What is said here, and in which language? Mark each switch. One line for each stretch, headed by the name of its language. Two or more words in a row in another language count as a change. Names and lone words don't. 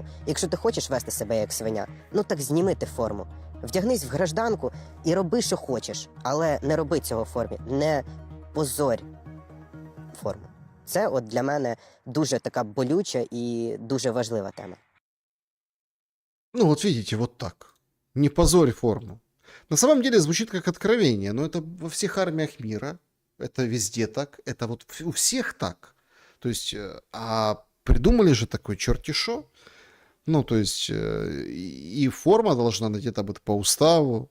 Ukrainian: Якщо ти хочеш вести себе як свиня, ну так зніми ти форму. Вдягнись в гражданку і роби, що хочеш, але не роби цього в формі, не позорь форму. Це от для мене дуже така болюча і дуже важлива тема.
Russian: Ну вот видите, вот так. Не позорь форму. На самом деле звучит как откровение, но это во всех армиях мира, это везде так, это вот у всех так. То есть, а придумали же такой черти шо. Ну, то есть, и форма должна где-то быть по уставу.